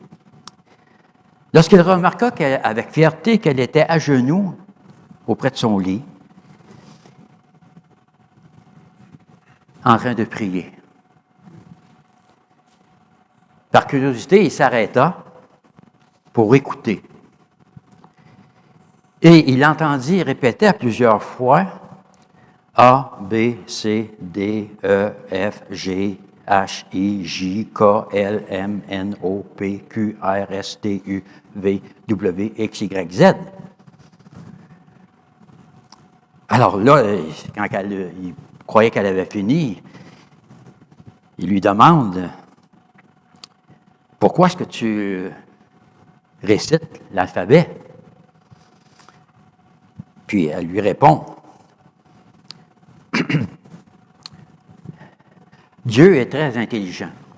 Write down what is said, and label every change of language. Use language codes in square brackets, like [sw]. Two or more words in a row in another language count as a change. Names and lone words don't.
[fr] Lorsqu'il remarqua avec fierté qu'elle était à genoux auprès de son lit, en train de prier. Par curiosité, il s'arrêta pour écouter. Et il entendit répéter à plusieurs fois A, B, C, D, E, F, G, H, I, J, K, L, M, N, O, P, Q, R, S, T, U, V, W, X, Y, Z. Alors là, quand il croyait qu'elle avait fini, il lui demande « Pourquoi est-ce que tu récites l'alphabet? » Puis elle lui répond « Dieu est très intelligent.